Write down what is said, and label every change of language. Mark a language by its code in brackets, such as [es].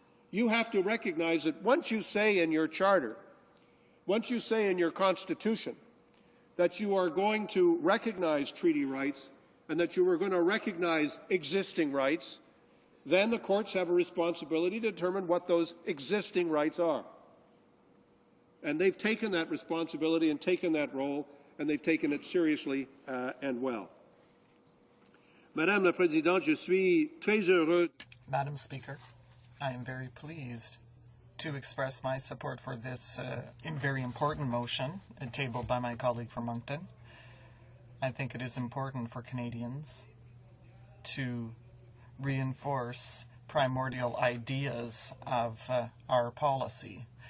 [en] You have to recognize that once you say in your charter, once you say in your Constitution that you are going to recognize treaty rights and that you are going to recognize existing rights, then the courts have a responsibility to determine what those existing rights are. And they've taken that responsibility and taken that role, and they've taken it seriously and well. [fr] Madame la Présidente, je suis très heureux. [en] Madam Speaker, I am very pleased to express my support for this very important motion tabled by my colleague from Moncton. I think it is important for Canadians to reinforce primordial ideas of our policy.